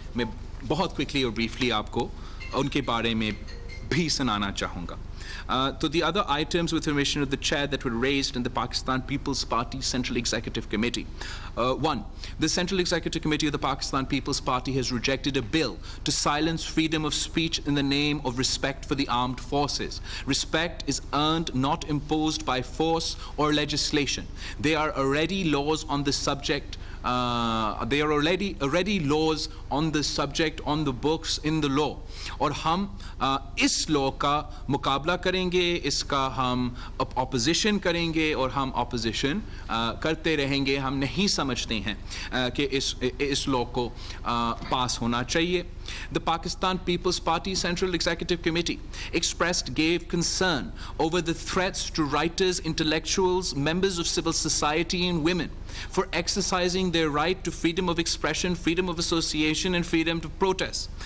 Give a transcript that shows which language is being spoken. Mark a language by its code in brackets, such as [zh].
[ur] میں بہت کوئکلی اور بریفلی آپ کو ان کے بارے میں بھی سنانا چاہوں گا. [en] So the other items with permission of the chair that were raised in the Pakistan People's Party Central Executive Committee. One, the Central Executive Committee of the Pakistan People's Party has rejected a bill to silence freedom of speech in the name of respect for the armed forces. Respect is earned, not imposed by force or legislation. There are already laws on the subject. There are already laws on the subject on the books in the law. [ur] اور ہم اس law کا مقابلہ کریں گے, اس کا ہم opposition کریں گے اور ہم اپوزیشن کرتے رہیں گے. ہم نہیں سمجھتے ہیں کہ اس لاء کو پاس ہونا چاہیے. [en] The Pakistan People's Party Central Executive Committee gave concern over the threats to writers, intellectuals, members of civil society and women for exercising their right to freedom of expression, freedom of association and freedom to protest.